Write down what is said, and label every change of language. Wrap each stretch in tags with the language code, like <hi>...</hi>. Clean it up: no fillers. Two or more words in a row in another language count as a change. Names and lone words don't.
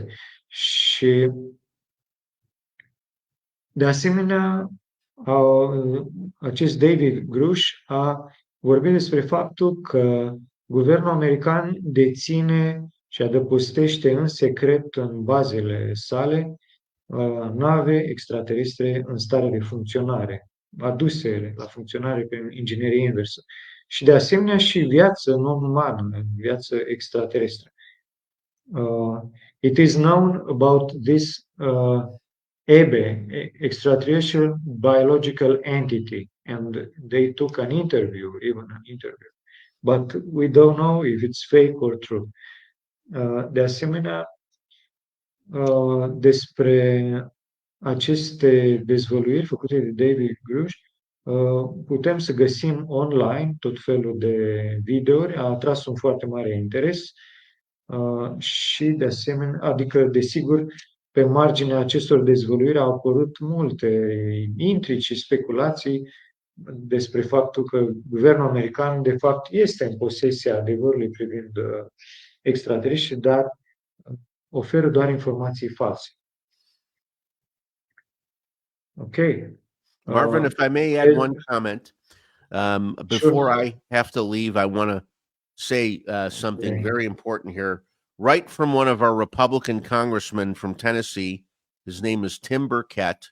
<ro>Și de asemenea, acest David Grusch a vorbit despre faptul că guvernul american deține și adăpostește în secret în bazele sale nave extraterestre în stare de funcționare, aduse la funcționare prin inginerie inversă. Și de asemenea și viață non-umană, viață extraterestră.</ro> <en>It is known about this EBE, extraterrestrial biological entity, and they took an interview, but we don't know if it's fake or true.</en> <ro>De asemenea, despre aceste dezvăluiri făcute de David Grusch, putem să găsim online tot felul de videouri, a atras un foarte mare interes și de asemenea, adică desigur, pe marginea acestor dezvăluiri au apărut multe intrigi și speculații despre faptul că guvernul american de fapt este în posesia adevărului privind extraterestri, dar oferă doar informații false.</ro> <en>Okay. Marvin, if I may add one comment, before Sure. I have to leave, I want to say something very important here. Right from one of our Republican congressmen from Tennessee, his name is Tim Burkett.</en>